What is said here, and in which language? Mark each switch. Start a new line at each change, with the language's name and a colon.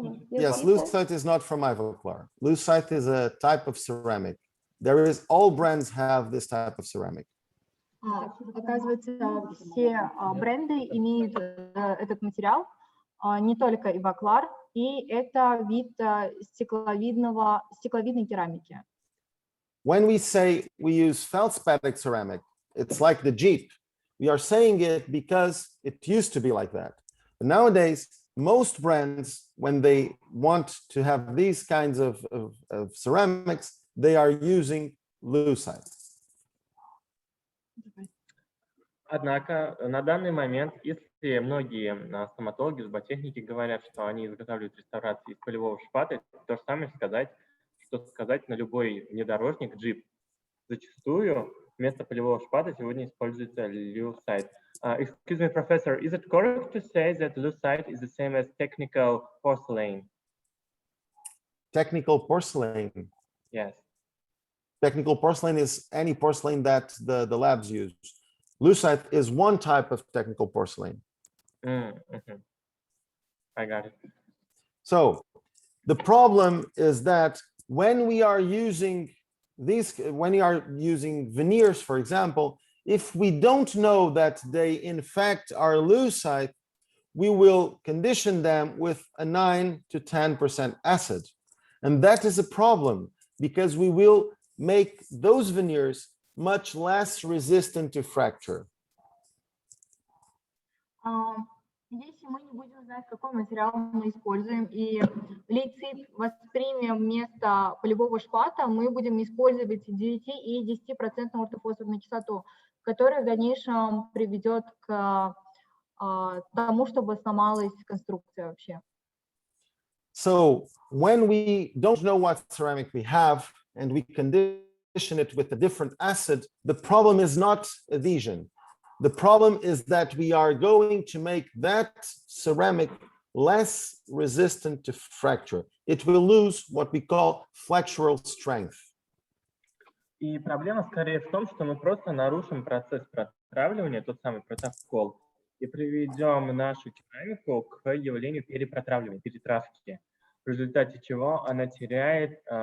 English: Yes, lucite is not from Ivoclar. Lucite is a type of ceramic all brands have this type of ceramic.
Russian: Оказывается, все бренды имеют этот материал, не только Иваклар, и это вид стекловидной керамики.
English: When we say we use feldspathic ceramic, it's like the Jeep. We are saying it because it used to be like that. But nowadays, most brands, when they want to have these kinds of ceramics, they are using lucite.
Russian: Однако на данный момент, если многие стоматологи, зуботехники говорят, что они изготавливают реставрации из полевого шпата, то же самое сказать, что сказать на любой внедорожник, джип. Зачастую вместо полевого шпата сегодня используется lucite.
English: Excuse me, professor, is it correct to say that lucite is the same as technical porcelain? Technical porcelain. Yes. Technical porcelain is any porcelain that the labs use. Lucite is one type of technical porcelain. I got it. So the problem is that when we are using veneers, for example, if we don't know that they in fact are lucite, we will condition them with a 9 to 10% acid. And that is a problem because we will make those veneers much less resistant to fracture.
Russian: Если мы не будем знать, какой материал мы используем, и лейцит воспримем вместо полевого шпата, мы будем использовать 9 и 10% ортофосфорную кислоту, которая в дальнейшем приведет к тому, чтобы сломалась конструкция вообще.
English: So when we don't know what ceramic we have and we condition it with a different acid, the problem is not adhesion. The problem is that we are going to make that ceramic less resistant to fracture. It will lose what we call flexural strength.
Russian: И проблема скорее в том, что мы просто нарушим процесс протравливания, тот самый протокол, и приведем нашу керамику к явлению перепротравливания, перетравки, в результате чего она теряет